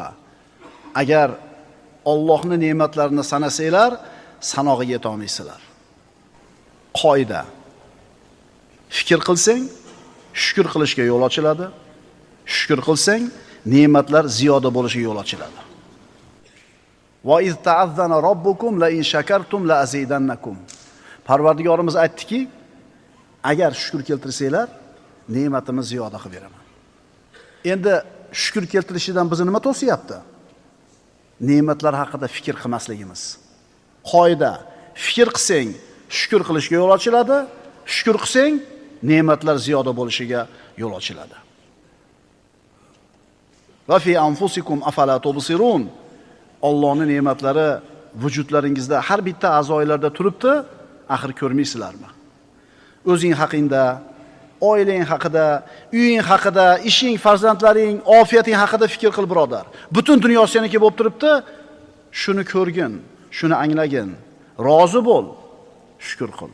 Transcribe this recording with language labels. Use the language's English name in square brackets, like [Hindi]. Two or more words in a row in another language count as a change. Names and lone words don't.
[Uzbek] Agar Allohning ne'matlarini sanasanglar, sanog'iga yeta olmaysizlar. Qoida. Fikr qilsang, shukr qilishga yo'l ochiladi. Shukr qilsang, ne'matlar ziyoda bo'lishiga yo'l ochiladi. [Arabic] وإذ تأذن ربكم لئن شكرتم لأزيدنكم. [Uzbek] Parvardigorimiz aytdiki, agar shukr keltirsanglar, ne'matimiz ziyoda qilib beraman. Endi shukr keltirishidan bizni nima to'siyapti? Ne'matlar haqida fikr qilmasligimiz. Qoida, fikr qilsang, shukr qilishga yo'l ochiladi. Shukr qilsang, ne'matlar ziyoda bo'lishiga yo'l ochiladi. [Arabic] وفي أنفسكم أفلا تبصرون. [Uzbek] Allohning ne'matlari vujudlaringizda har bitta a'zolarda turibdi, axir ko'rmaysizlarmi? O'zing haqingda, oilang haqida, uying haqida, ishing, farzandlaring, ofiyating haqida fikr qil, birodar. Butun dunyo seniki bo'lib turibdi. Shuni ko'rgin, shuni anglagin, rozi bo'l, shukr qil.